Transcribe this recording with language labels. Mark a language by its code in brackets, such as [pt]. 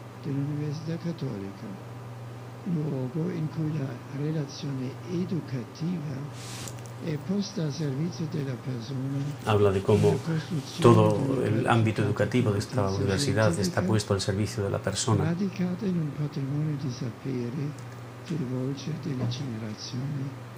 [it] Dell'Università Cattolica, luogo in cui la relazione educativa è posta al servizio della persona. [es] Habla de cómo todo el ámbito educativo de esta universidad está puesto al servicio de la persona. [it] Radicata in un patrimonio di sapere che rivolge delle generazioni